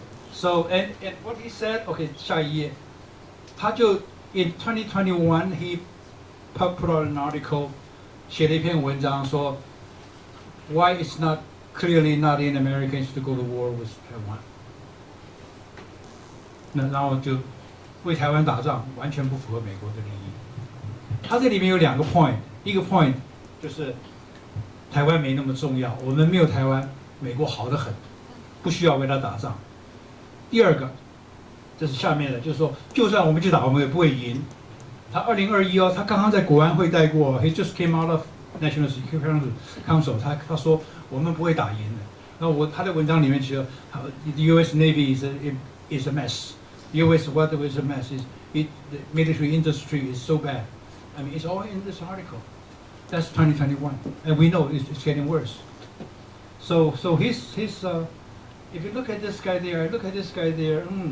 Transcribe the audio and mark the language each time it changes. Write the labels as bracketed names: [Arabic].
[English] So and what he said. Okay, 下一页。他就 in 2021 he put out an article, 写了一篇文章说 why it's not clearly not in Americans to go to war with Taiwan. [Chinese] 那然后就为台湾打仗，完全不符合美国的利益。他这里面有2个 point， 一个 point 就是台湾没那么重要，我们没有台湾，美国好得很，不需要为他打仗。第二个。这是下面的，就是说，就算我们去打，我们也不会赢。他2021他刚刚在国安会待过 ， he just came out of National Security Council，他说我们不会打赢的。那他的文章里面写， the U.S. [English] Navy is a mess. U.S. what is a mess is the military industry is so bad. I mean, it's all in this article. That's 2021, and we know it's getting worse. So his if you look at this guy there, look at this guy there.